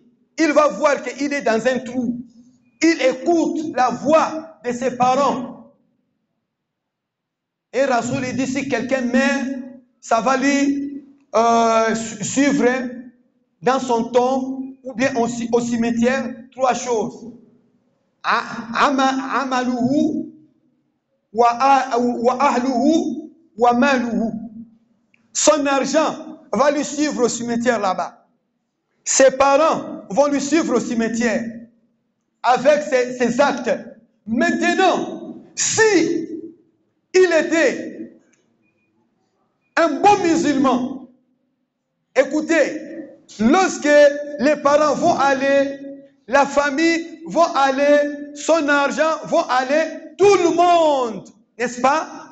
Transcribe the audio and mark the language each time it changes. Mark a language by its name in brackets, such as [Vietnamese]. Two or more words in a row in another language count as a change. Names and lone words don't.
[French] Il va voir qu'il est dans un trou. Il écoute la voix de ses parents. Et Rasoul il dit, si quelqu'un meurt, ça va lui suivre dans son tombe ou bien au cimetière, trois choses. [Arabic] عمله وأهله وماله. [French] Son argent va lui suivre au cimetière là-bas. Ses parents vont lui suivre au cimetière avec ses actes. Maintenant, si il était un bon musulman, écoutez, lorsque les parents vont aller, la famille vont aller, son argent vont aller, tout le monde, n'est-ce pas?